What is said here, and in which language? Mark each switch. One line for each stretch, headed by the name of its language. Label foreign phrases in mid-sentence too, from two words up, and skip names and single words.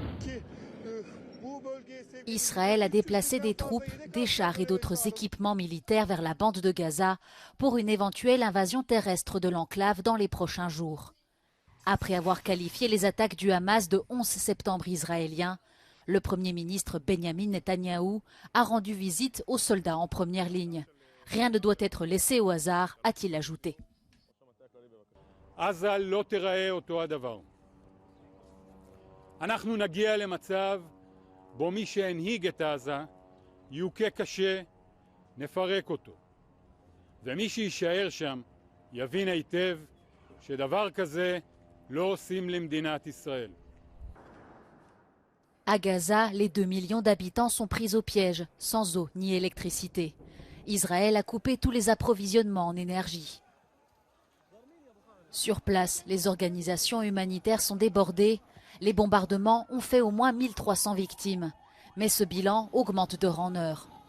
French: Israël a déplacé des troupes, des chars et d'autres équipements militaires vers la bande de Gaza pour une éventuelle invasion terrestre de l'enclave dans les prochains jours. Après avoir qualifié les attaques du Hamas de 11 septembre israélien, le Premier ministre Benjamin Netanyahou a rendu visite aux soldats en première ligne. Rien ne doit être laissé au hasard, a-t-il ajouté.
Hebrew: בו מי שהנהיג את עזה יוכה קשה, נפרק אותו. ומי שיישאר שם יבין היטב שדבר כזה לא עושים למדינת ישראל.
French: À Gaza, les 2 millions d'habitants sont pris au piège, sans eau ni électricité. Israël a coupé tous les approvisionnements en énergie. Sur place, les organisations humanitaires sont débordées. Les bombardements ont fait au moins 1300 victimes, mais ce bilan augmente d'heure en heure.